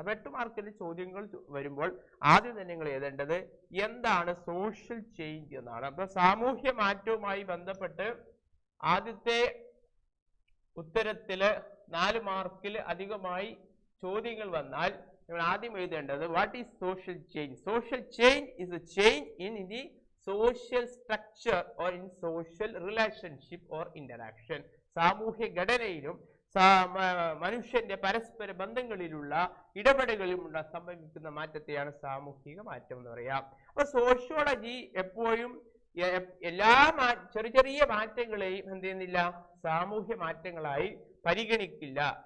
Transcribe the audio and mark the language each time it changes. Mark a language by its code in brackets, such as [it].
[ml] അപ്പൊ 8 മാർക്കിന്റെ ചോദ്യങ്ങൾ വരുമ്പോൾ ആദ്യം തന്നെ നിങ്ങൾ എഴുതേണ്ടത് എന്താണ് സോഷ്യൽ ചേഞ്ച് എന്നാണ്. അപ്പൊ സാമൂഹ്യ മാറ്റവുമായി ബന്ധപ്പെട്ട് ആദ്യത്തെ ഉത്തരത്തില് 4 മാർക്കിൽ അധികമായി ചോദ്യങ്ങൾ വന്നാൽ നിങ്ങൾ ആദ്യം എഴുതേണ്ടത് [en] What is social change. Social change is a change in the social structure or in social relationship or interaction. [ml] സാമൂഹ്യ ഘടനയിലും മനുഷ്യന്റെ പരസ്പര ബന്ധങ്ങളിലുള്ള ഇടപെടലുകളിലും സംഭവിക്കുന്ന മാറ്റത്തെയാണ് സാമൂഹിക മാറ്റം എന്ന് പറയാം. അപ്പൊ സോഷ്യോളജി എപ്പോഴും എല്ലാ ചെറിയ മാറ്റങ്ങളെയും എന്ത് ചെയ്യുന്നില്ല, സാമൂഹ്യ മാറ്റങ്ങളായി പരിഗണിക്കില്ല.